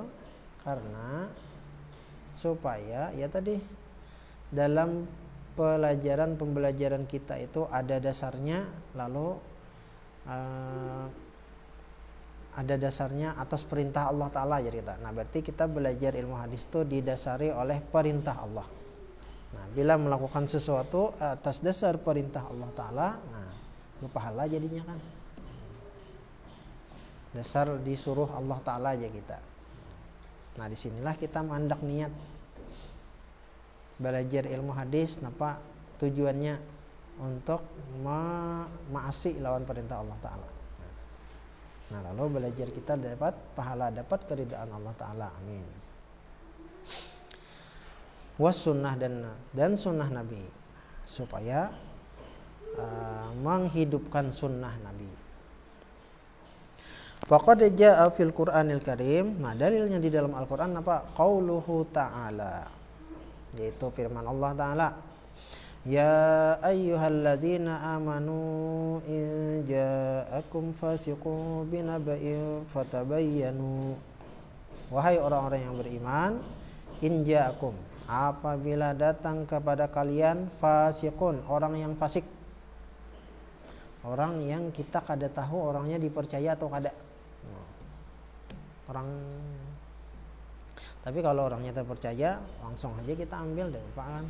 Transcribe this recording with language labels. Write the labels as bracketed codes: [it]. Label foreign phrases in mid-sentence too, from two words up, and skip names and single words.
[id] Karena supaya ya tadi dalam pembelajaran kita itu ada dasarnya, lalu ada dasarnya atas perintah Allah Ta'ala jadi kita. Nah berarti kita belajar ilmu hadis itu didasari oleh perintah Allah. Nah bila melakukan sesuatu atas dasar perintah Allah Ta'ala, nah berpahala jadinya kan. Dasar disuruh Allah Ta'ala aja kita. Nah disinilah kita mandak niat belajar ilmu hadis. Napa tujuannya? Untuk maasi lawan perintah Allah Ta'ala. Nah lalu belajar kita dapat pahala, dapat keridaan Allah Ta'ala. Amin. Was sunnah dan sunnah Nabi, supaya menghidupkan sunnah Nabi. [ar] فقد جاء في القرآن الكريم. [id] Nah dalilnya di dalam Al-Quran apa? [ar] قوله تعالى, [id] yaitu firman Allah Ta'ala, [ar] يا أيها الذين آمنوا إن جاءكم فاسق بنبإ فتبينوا. [id] Wahai orang-orang yang beriman, [ar] إن جاءكم, [id] apabila datang kepada kalian fasiqun, orang yang fasik, orang yang kita kada tahu orangnya dipercaya atau kada. Orang, tapi kalau orangnya terpercaya langsung aja kita ambil deh Pak kan.